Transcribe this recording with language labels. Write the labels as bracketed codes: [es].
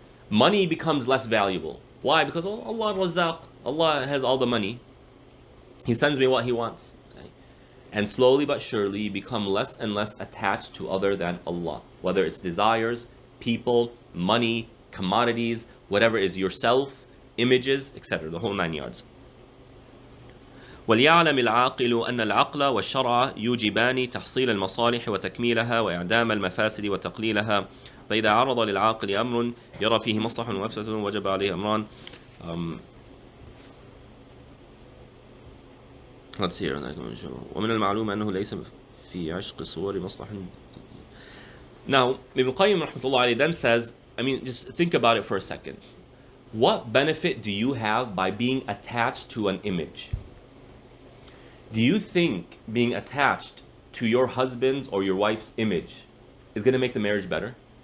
[en] Money becomes less valuable. Why? Because Allah Razzaq, Allah has all the money. He sends me what He wants. Okay? And slowly but surely you become less and less attached to other than Allah. Whether it's desires, people, money, commodities, whatever is yourself, images, etc. The whole 9 yards. [ar] وليعلم العاقل أن العقل والشرع يوجبان تحصيل المصالح وتكميلها وإعدام المفاسد وتقليلها فإذا عرض للعاقل أمر يرى فيه مصلحة ومفسدة وجب عليه أمران. [en] Let's hear. [ar] ومن المعلوم أنه ليس في عشق صور مصلحة. [en] Now, Ibn Qayyim rahmatullah then says, just think about it for a second. What benefit do you have by being attached to an image? Do you think being attached to your husband's or your wife's image is going to make the marriage better?